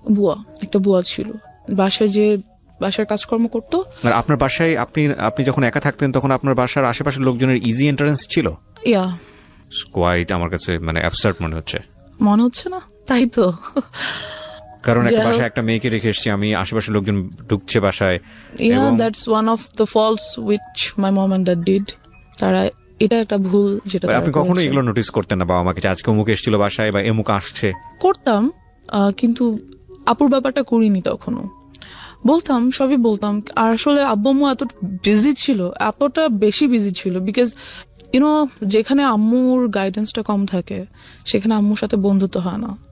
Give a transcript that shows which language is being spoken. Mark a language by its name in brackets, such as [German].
[Bangla] বুয়া, একটা বুয়া ছিল বাসায়, যে বাসার কাজকর্ম করতো। আর আপনার বাসায় আপনি যখন একা থাকতেন তখন আপনার বাসার আশেপাশের লোকজনের ইজি এন্ট্রান্স ছিল? ইয়া, কোয়াইট আমার কাছে মানে অ্যাবসার্ড মনে হচ্ছে না? তাই তো, কারণ একটা বাসায় একটা মেয়েকে রেখে এসেছি আমি, আশেপাশের লোকজন ঢুকছে বাসায়। [English] Yeah, that's one of the faults which my mom and dad did. [Bangla] তারা, এটা একটা ভুল যেটা আপনি কখনো এগুলো নোটিস করতেন না বাবা মাকে, যে আজকে অমুক এসেছিল বাসায় বা এমুক আসছে? করতাম, কিন্তু আপুর ব্যাপারটা করিনি তখনো। বলতাম, সবই বলতাম। আর আসলে আব্বু আম্মু এত বিজি ছিল, এতটা বেশি বিজি ছিল, বিকজ যেখানে আম্মুর গাইডেন্সটা কম থাকে সেখানে আম্মুর সাথে বন্ধুত্ব হয় না।